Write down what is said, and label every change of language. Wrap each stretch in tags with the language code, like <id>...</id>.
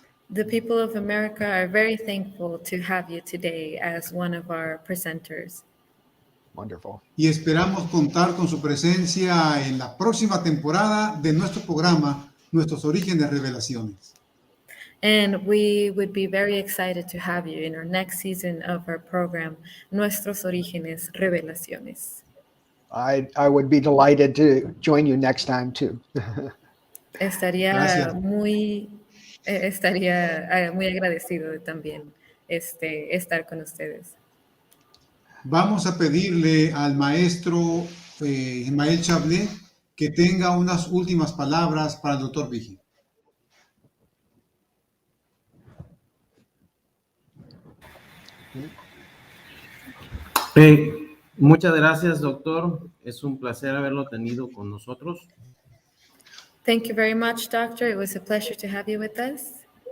<en>The people of America are very thankful to have you today as one of our presenters. Wonderful.</en> <es>Y esperamos contar con su presencia en la próxima temporada de nuestro programa, Nuestros Orígenes Revelaciones.</es> <en>And we would be very excited to have you in our next season of our program, Nuestros Orígenes Revelaciones. I would be delighted to join you next time too.</en> <es>Estaría Gracias. muy agradecido de también estar con ustedes. Vamos a pedirle al maestro Ismael Chablé que tenga unas últimas palabras para el doctor Vigi. Muchas gracias, doctor. Es un placer haberlo tenido con nosotros.</es> <en>Thank you very much, Doctor. It was a pleasure to have you with us.</en>